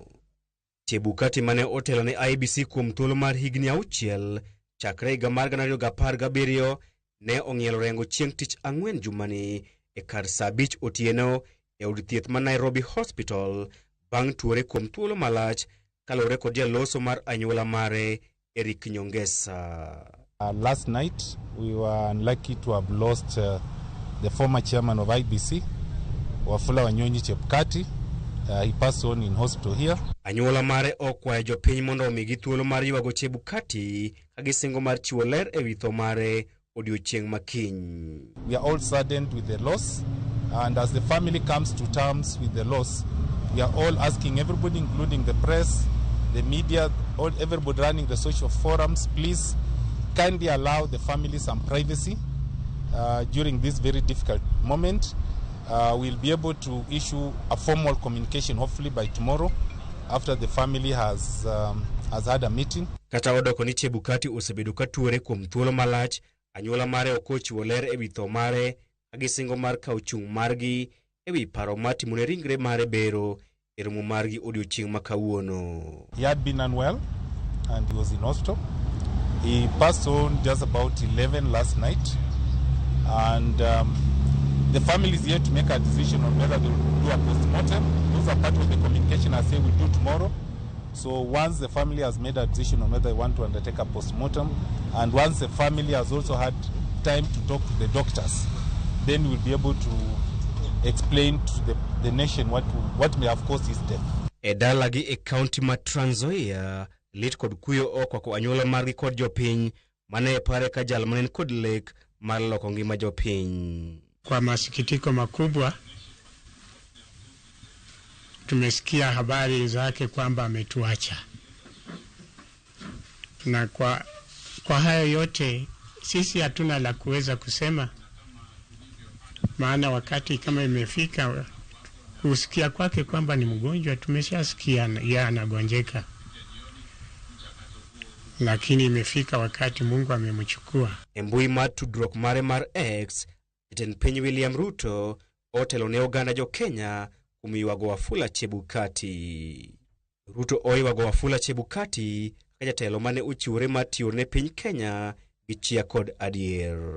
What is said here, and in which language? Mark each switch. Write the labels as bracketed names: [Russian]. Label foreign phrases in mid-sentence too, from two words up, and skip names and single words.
[Luo (Kenya and Tanzania)] Chebukati mane otelo ne IEBC kuom thuolo mar higni 6 chakre higa mar 2017 ne ong'ielo rengo chieng' tich ang'wen jumani e kar saa 5 otieno e od thieth ma Nairobi Hospital bang' tuore kuom thuolo malach kalore kod jaloso mar anyuola mare Eric Nyongesa. [English] Last night we were unlucky to have lost the former chairman of IEBC, Wafula Wanyonyi Chebukati. He passed on in hospital here. [Luo (Kenya and Tanzania)] Anyuola mare okwayo jopiny mondo omigi thuolo mar yuago Chebukati ka gisingo mar chiwo ler ewi tho mare odiochieng' makiny. [English] We are all saddened with the loss, and as the family comes to terms with the loss, we are all asking everybody, including the press, the media, everybody running the social forums, please kindly allow the family some privacy during this very difficult moment. We'll be able to issue a formal communication hopefully by tomorrow after the family has had a meeting. [Luo (Kenya and Tanzania)] Kata odoko ni Chebukati osebedo ka tuore kuom thuolo malach, anyuola mare okochiwo ler ewi tho mare ka gisingo mar kawo chung' margi ewi paro matimone ringre mare bero e romo margi odiochieng' makawuono. [English] He had been unwell and he was in hospital. He passed on just about 11 last night, and the family is yet to make a decision on whether they will do a post-mortem. Those are part of the communication I say we'll do tomorrow. So once the family has made a decision on whether they want to undertake a post-mortem, and once the family has also had time to talk to the doctors, then we'll be able to explain to the nation what may have caused his death. [Luo (Kenya and Tanzania)] E dalagi e county ma Trans Nzoia, lit kod kuyo okwako anyuola margi kod jopiny mane pare ka jal manen kod lek mar loko ngima jopiny. [Swahili] Kwa masikitiko makubwa tumesikia habari zake kwamba ametuacha, na kwa hayo yote sisi hatuna la kuweza kusema, maana wakati kama imefika kusikia kwake kwamba ni mgonjwa tumeshasikia yeye anagonjeka, lakini imefika wakati Mungu amemchukua. [Luo (Kenya and Tanzania)] Mbui mar tudruok mare mar X, jatend piny William Ruto otelo ne oganda jo Kenya kuom yuago Wafula Chebukati. Ruto oyuago Wafula Chebukati ka jatelo mane ochiwore matiyo ne piny Kenya gi chia kod adier.